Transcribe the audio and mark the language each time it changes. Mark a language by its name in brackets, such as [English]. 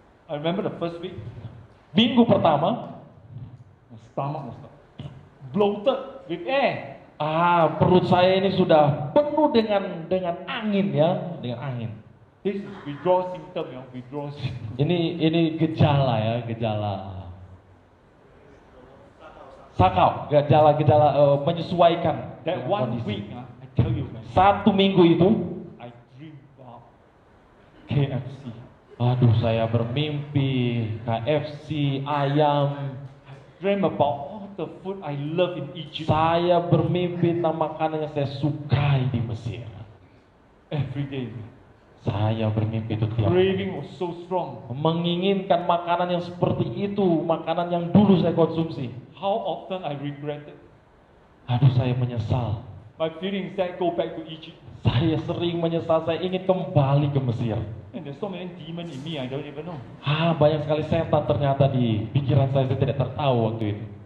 [English] I remember the first week, [Indonesian] Minggu pertama, [English] my stomach was bloated with air. [Indonesian] perut saya ini sudah penuh dengan angin ya, dengan angin. [English] This is withdrawal symptom, you know, withdrawal symptom. [Indonesian] Ini gejala ya, gejala sakau, gejala menyesuaikan [English] That [Indonesian] dengan [English] one [Indonesian] kondisi. [English] week, I tell you, man, [Indonesian] 1 minggu itu, [English] I dream about KFC. [Indonesian] saya bermimpi KFC, ayam. [English] Dream about all the food I love in Egypt. [Indonesian] Saya bermimpi tentang makanan yang saya sukai di Mesir. [English] Every day, [Indonesian] Saya bermimpi itu tiap [English] craving was so strong. [Indonesian] menginginkan makanan yang seperti itu, makanan yang dulu saya konsumsi. [English] How often I regretted. [Indonesian] Saya menyesal. [English] My feelings that go back to Egypt. [Indonesian] Saya sering menyesal, saya ingin kembali ke Mesir. [English] And there's so many demons in me, I don't even know. [Indonesian] Banyak sekali setan ternyata di pikiran saya tidak tertahu waktu itu.